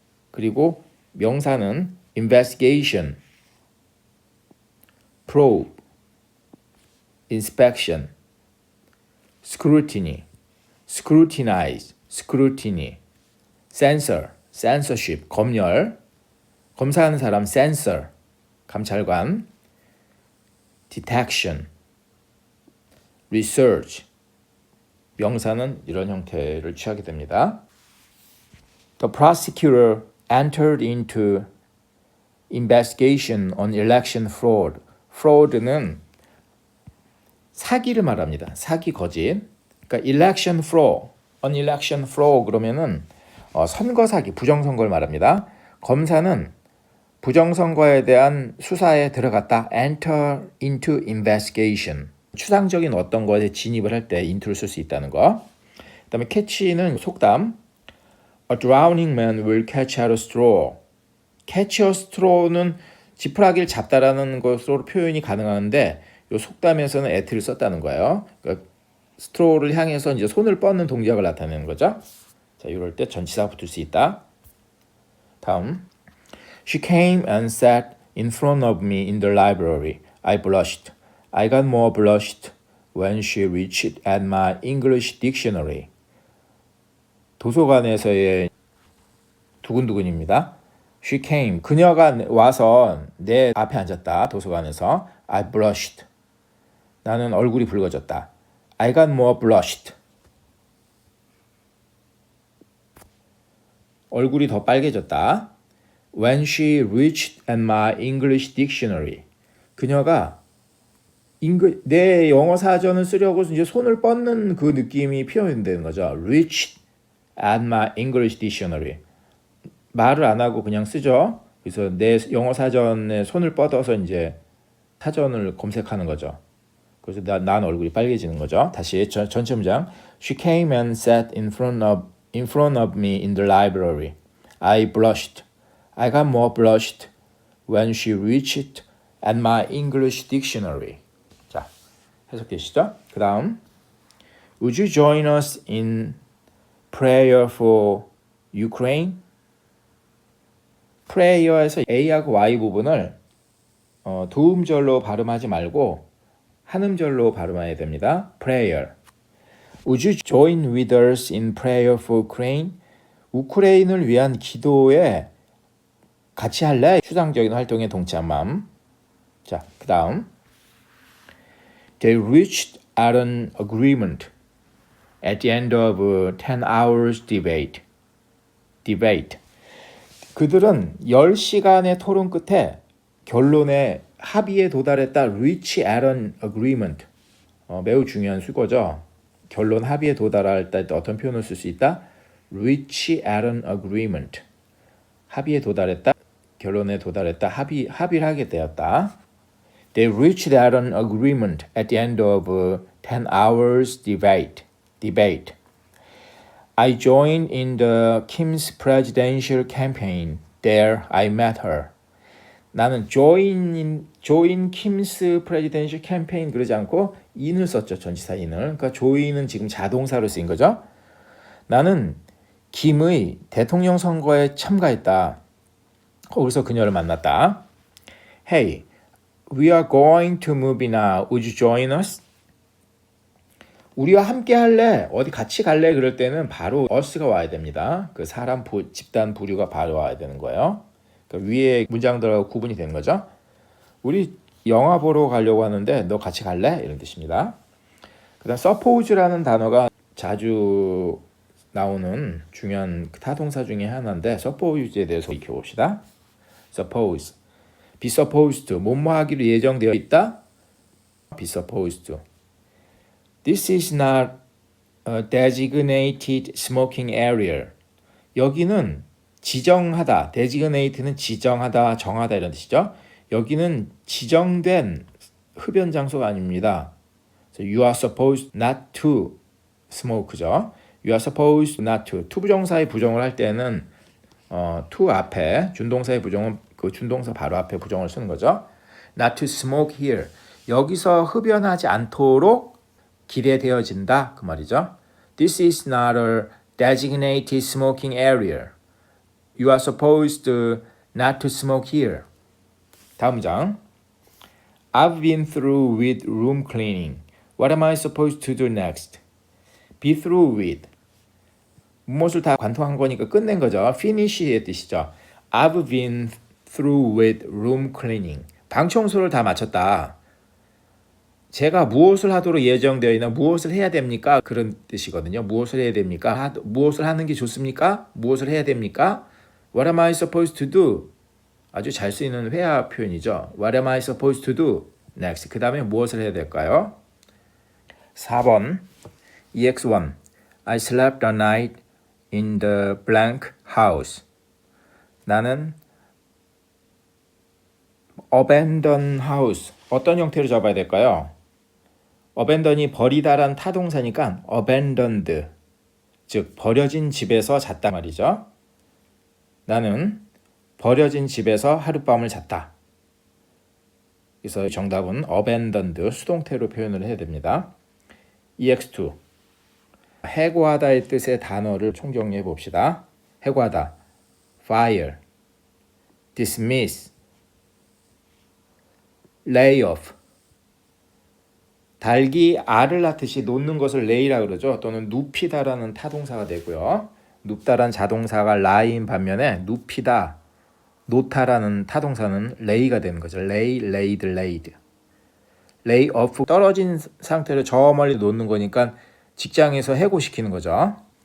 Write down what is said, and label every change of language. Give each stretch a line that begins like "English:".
Korean: 그리고 명사는
English: investigation, probe, inspection, scrutiny, scrutinize, scrutiny, censor, censorship,
Korean: 검열, 검사하는 사람 censor, 감찰관, detection, research, 명사는 이런 형태를 취하게 됩니다.
English: The prosecutor entered into investigation on election fraud.
Korean: fraud는 사기를 말합니다. 사기, 거짓. 그러니까
English: election fraud, on election fraud
Korean: 그러면은 선거 사기, 부정선거를 말합니다. 검사는 부정선거에 대한 수사에 들어갔다.
English: enter into investigation.
Korean: 추상적인 어떤 것에 진입을 할 때 into를 쓸 수 있다는 거. 그다음에 catch는 속담.
English: A drowning man will catch at a straw.
Korean: catch a straw는 지푸라기를 잡다라는 것으로 표현이 가능한데 이 속담에서는 at를 썼다는 거예요. 그러니까 스트로를 향해서 이제 손을 뻗는 동작을 나타내는 거죠. 자, 이럴 때 전치사가 붙을 수 있다. 다음.
English: She came and sat in front of me in the library. I blushed. I got more blushed when she reached at my English dictionary.
Korean: 도서관에서의 두근두근입니다.
English: She came.
Korean: 그녀가 와서 내 앞에 앉았다. 도서관에서.
English: I blushed.
Korean: 나는 얼굴이 붉어졌다.
English: I got more blushed.
Korean: 얼굴이 더 빨개졌다.
English: When she reached at my English dictionary.
Korean: 그녀가 내 영어 사전을 쓰려고 이제 손을 뻗는 그 느낌이 표현되는 거죠.
English: Reached at my English dictionary.
Korean: 말을 안 하고 그냥 쓰죠. 그래서 내 영어 사전에 손을 뻗어서 이제 사전을 검색하는 거죠. 그래서 난 얼굴이 빨개지는 거죠. 다시 전체 문장.
English: She came and sat in front of me in the library. I blushed. I got more blushed when she reached at my English dictionary.
Korean: 자, 해석되시죠? 그 다음.
English: Would you join us in prayer for Ukraine?
Korean: prayer에서 A하고 Y 부분을 도음절로 발음하지 말고 한음절로 발음해야 됩니다.
English: prayer. Would you join with us in prayer for Ukraine?
Korean: 우크레인을 위한 기도에 같이 할래? 추상적인 활동에 동참함. 자, 그 다음.
English: They reached at an agreement at the end of 10 hours debate.
Korean: 그들은 10시간의 토론 끝에 결론에 합의에 도달했다.
English: reach at an agreement.
Korean: 매우 중요한 수거죠. 결론 합의에 도달할 때 어떤 표현을 쓸 수 있다?
English: reach at an agreement.
Korean: 합의에 도달했다. 결론에 도달했다. 합의를 하게 되었다.
English: They reached at an agreement at the end of 10 hours debate. I joined in the Kim's presidential campaign. There I met her.
Korean: 나는
English: join Kim's presidential campaign
Korean: 그러지 않고 in을 썼죠. 전치사 in을. 그러니까 join은 지금 자동사로 쓰인 거죠. 나는 김의 대통령 선거에 참가했다. 거기서 그녀를 만났다.
English: Hey, we are going to movie now. Would you join us?
Korean: 우리와 함께 할래? 어디 같이 갈래? 그럴 때는 바로 us가 와야 됩니다. 그 사람 집단 부류가 바로 와야 되는 거예요. 그러니까 위에 문장들하고 구분이 되는 거죠. 우리 영화 보러 가려고 하는데 너 같이 갈래? 이런 뜻입니다. 그 다음 suppose라는 단어가 자주 나오는 중요한 타동사 중에 하나인데 suppose에 대해서 익혀봅시다.
English: suppose, be supposed to,
Korean: 뭐뭐 하기로 예정되어 있다.
English: be supposed to. This is not a designated smoking area.
Korean: 여기는 지정하다, designate는 지정하다, 정하다 이런 뜻이죠. 여기는 지정된 흡연 장소가 아닙니다.
English: So you are supposed not to smoke죠. You are supposed not to.
Korean: 투부정사의 부정을 할 때는 to 앞에 준동사의 부정은 그 준동사 바로 앞에 부정을 쓰는 거죠.
English: Not to smoke here.
Korean: 여기서 흡연하지 않도록 기대되어진다 그 말이죠.
English: This is not a designated smoking area. You are supposed not to smoke here.
Korean: 다음 장.
English: I've been through with room cleaning. What am I supposed to do next? Be through with.
Korean: 무엇을 다 관통한 거니까 끝낸 거죠. finish의 뜻이죠.
English: I've been through with room cleaning.
Korean: 방 청소를 다 마쳤다. 제가 무엇을 하도록 예정되어 있나 무엇을 해야 됩니까? 그런 뜻이거든요. 무엇을 해야 됩니까? 무엇을 하는 게 좋습니까? 무엇을 해야 됩니까?
English: What am I supposed to do?
Korean: 아주 잘 쓰이는 회화 표현이죠.
English: What am I supposed to do? Next.
Korean: 그 다음에 무엇을 해야 될까요?
English: 4번 EX1 I slept a night in the blank house.
Korean: 나는 abandoned house. 어떤 형태로 잡아야 될까요? abandon이 버리다란 타동사니까 abandoned, 즉 버려진 집에서 잤단 말이죠. 나는 버려진 집에서 하룻밤을 잤다. 그래서 정답은 abandoned 수동태로 표현을 해야 됩니다. EX2 해고하다의 뜻의 단어를 총정리해 봅시다.
English: 해고하다 fire, dismiss, lay off.
Korean: 닭이 알을 낳듯이 놓는 것을 lay라고 그러죠. 또는 눕히다라는 타동사가 되고요. 눕다란 자동사가 lay인 반면에 눕히다, 놓다라는 타동사는 lay가 되는 거죠.
English: lay, laid, laid.
Korean: lay off 떨어진 상태로 저 멀리 놓는 거니까 직장에서 해고시키는 거죠.